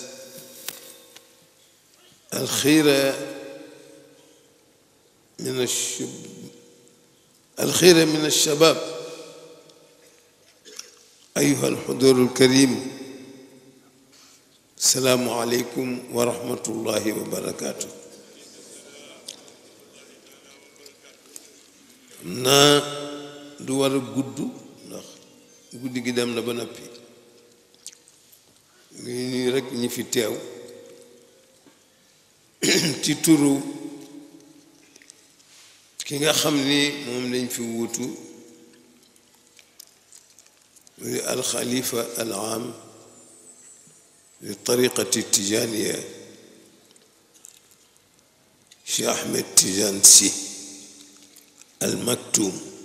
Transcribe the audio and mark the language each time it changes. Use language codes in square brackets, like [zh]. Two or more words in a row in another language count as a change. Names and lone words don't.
[ar] الخير من الشباب، أيها الحضور الكريم، السلام عليكم ورحمة الله وبركاته. [wo] naa du war a gudd ndax guddi gi dem na ba noppi, ngi nii rekk ñi fi teew ci turu ki nga xam ni moom lañ fi wuutu muy [ar] الخليفة العام للطريقة التجانية [wo] Cheikh Ahmed Tidiane Sy al Maktoum.